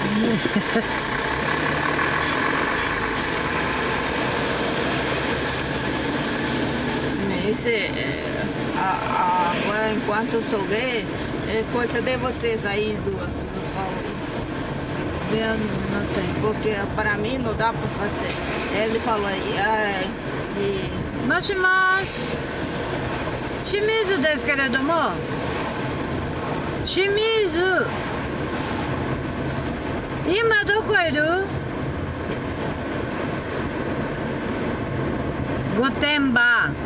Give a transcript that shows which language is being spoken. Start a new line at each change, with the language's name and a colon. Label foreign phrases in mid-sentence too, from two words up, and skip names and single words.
Portuguese: Agora, enquanto eu sou gay, é coisa de vocês aí duas. Não tem. Porque para mim não dá para fazer. Ele falou aí,
Japanese: Mas 清水ですけれども、清水、今どこいる？御殿場。